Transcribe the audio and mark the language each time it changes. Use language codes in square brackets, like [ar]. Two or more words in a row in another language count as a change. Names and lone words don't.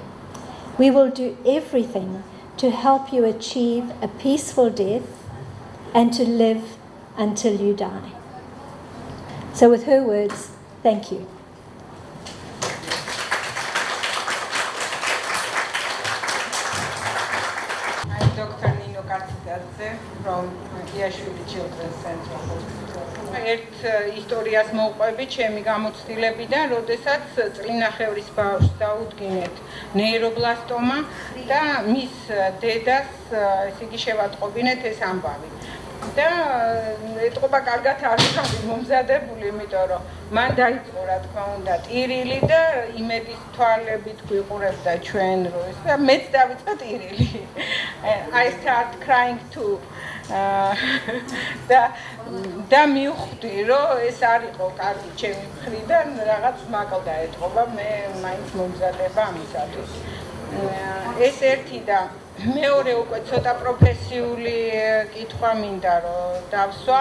[en] We will do everything to help you achieve a peaceful death and to live until you die. So with her words, thank you. I'm Dr. Nino Kartsidadze from Iashvili Children's Central Hospital. [ka] ერთ ისტორიას მოვყვები ჩემი გამოცდილებიდან, როდესაც წლინახევრის ბავშვს დაუდგინეთ ნეირობლასტომა და მის დედას ესე იგი შევატყობინეთ ეს ამბავი. და ეტყობა კარგად არ ვიყავი მომზადებული, იმიტომ რომ მან დაიწყო რა თქმა უნდა ტირილი და იმედის თვალებით გვიყურებდა ჩვენ რო ეს და მეც დავიწყე ტირილი. [en] I start crying too. [ka] და მივხვდი რომ ეს არ იყო კარგი ჩემი მხრიდან, რაღაც მაკლდა ეტყობა, მე მაინც მომზადება ამისათვის. ეს ერთი და მეორე უკვე ცოტა პროფესიული კითხვა მინდა რომ დავსვა.